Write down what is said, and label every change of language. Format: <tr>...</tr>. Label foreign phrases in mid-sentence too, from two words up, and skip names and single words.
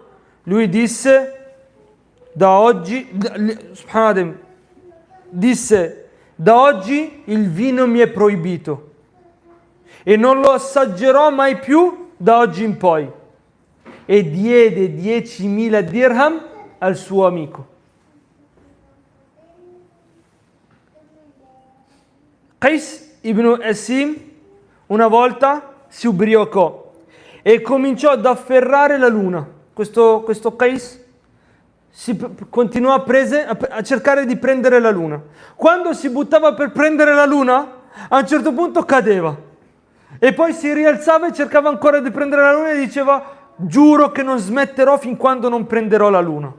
<it>Lui disse: da oggi il vino mi è proibito e non lo assaggerò mai più da oggi in poi. E diede 10.000 dirham al suo amico. Qais ibn Asim una volta si ubriacò e cominciò ad afferrare la luna. Questo Qais continuò a cercare di prendere la luna. Quando si buttava per prendere la luna, a un certo punto cadeva e poi si rialzava e cercava ancora di prendere la luna e diceva: giuro che non smetterò fin quando non prenderò la luna.</it>